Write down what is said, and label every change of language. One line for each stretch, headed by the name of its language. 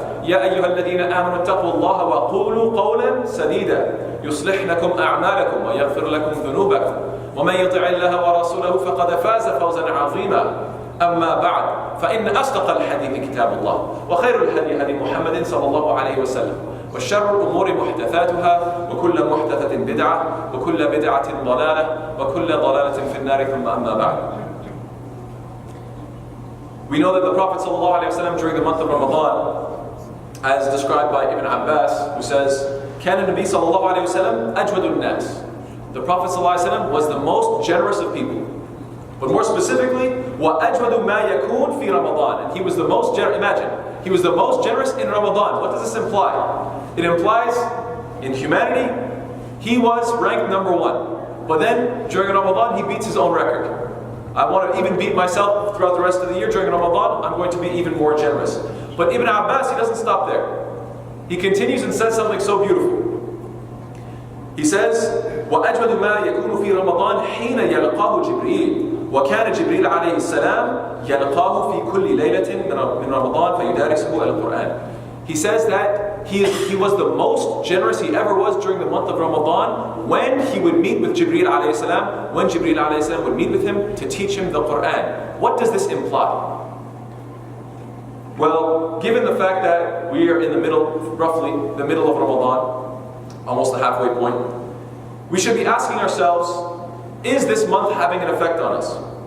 Arabic: يا أيها الذين آمنوا اتقوا الله وقولوا قولا سديدا يصلح لكم أعمالكم ويغفر لكم ذنوبكم ومن يطع الله ورسوله فقد فاز فوزا عظيما. أما بعد فإن أصدق الحديث كتاب الله وخير الهدي هدي محمد صلى الله عليه وسلم وشر الأمور محدثاتها وكل محدثة بدعة وكل بدعة ضلالة وكل ضلالة في النار ثم أما بعد.
English: We know that the Prophet صلى الله عليه وسلم during the month of Ramadan, as described by Ibn Abbas, who says,
Arabic: كان النبي صلى الله عليه وسلم أجود الناس.
English: The Prophet صلى الله عليه وسلم was the most generous of people. But more specifically,
Arabic: وَأَجْوَدُ مَا يَكُونْ فِي رَمَضَانِ.
English: And he was the most generous, imagine, he was the most generous in Ramadan. What does this imply? It implies, in humanity, he was ranked number one. But then, during Ramadan, he beats his own record. I want to even beat myself throughout the rest of the year. During Ramadan, I'm going to be even more generous. But Ibn Abbas, he doesn't stop there. He continues and says something so beautiful. He says,
Arabic: وَأَجْوَدُ مَا يَكُونُ فِي رَمَضَانِ حِينَ يَلْقَاهُ جِبْرِيلٌ وكان جبريل عليه السلام يلقاه في كل ليلة من رمضان فيدارسه القرآن.
English: He says that he was the most generous he ever was during the month of Ramadan when he would meet with Jibreel alayhi salam, when Jibreel alayhi salam would meet with him to teach him the Quran. What does this imply? Well, given the fact that we are in the middle, roughly the middle of Ramadan, almost the halfway point, we should be asking ourselves, is this month having an effect on us?